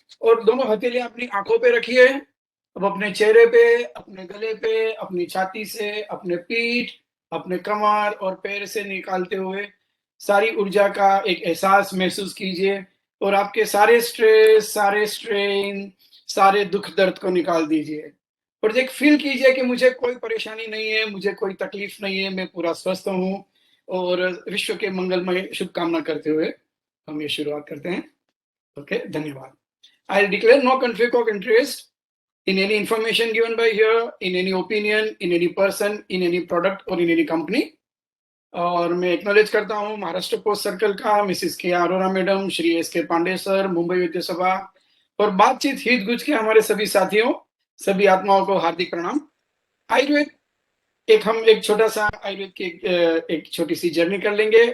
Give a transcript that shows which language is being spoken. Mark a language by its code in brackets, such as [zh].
[hi] और दोनों हथेलियां अपनी आंखों पे रखिए। अब अपने चेहरे पे, अपने गले पे, अपनी छाती से, अपने पीठ, अपने कमर और पैर से निकालते हुए सारी ऊर्जा का एक एहसास महसूस कीजिए और आपके सारे स्ट्रेस, सारे स्ट्रेन, सारे दुख दर्द को निकाल दीजिए और एक फील कीजिए कि मुझे कोई परेशानी नहीं है, मुझे कोई तकलीफ नहीं है, मैं पूरा स्वस्थ हूँ। और विश्व के मंगलमय शुभकामना करते हुए हम ये शुरुआत करते हैं। ओके, धन्यवाद। [en] I declare no conflict of interest in any information given by here, in any opinion, in any person, in any product or in any company. [hi] और मैं एक्नॉलेज करता हूँ महाराष्ट्र पोस्ट सर्कल का मिसिस के अरोरा मैडम, श्री एस के Pandey sir, Mumbai विद्या सभा और बातचीत हित गुज के हमारे सभी साथियों, सभी आत्माओं को हार्दिक प्रणाम। आयुर्वेद हम एक छोटा सा आयुर्वेद की एक छोटी सी जर्नी कर लेंगे।